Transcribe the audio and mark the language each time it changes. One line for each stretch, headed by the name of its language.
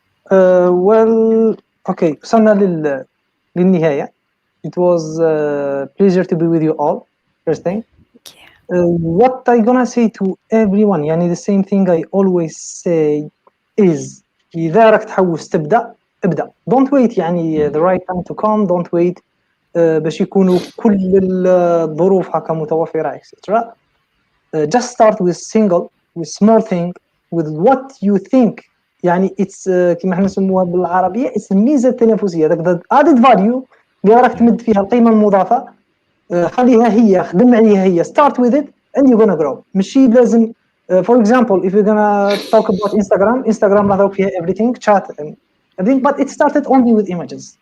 English: Well, okay,
Arabic: وصلنا للنهاية.
English: It was a pleasure to be with you all. First thing. What I gonna say to everyone, يعني the same thing I always say is
Arabic: إذا راك تحوس تبدأ ابدأ.
English: Don't wait يعني the right time to come. Don't wait
Arabic: باش يكونوا كل الظروف هكا متوفرة etc.
English: Just start with small thing, with what you think.
Arabic: يعني it's كما احنا نسموها بالعربية it's الميزة التنافسية. هذاك added value اللي راك تمد فيها القيمة المضافة. خليها هي، خدم عليها هي.
English: Start with it and you're gonna grow.
Arabic: ماشي لازم
English: for example if you're gonna talk about Instagram
Arabic: راح فيها
English: everything chat and everything, but it started only with images.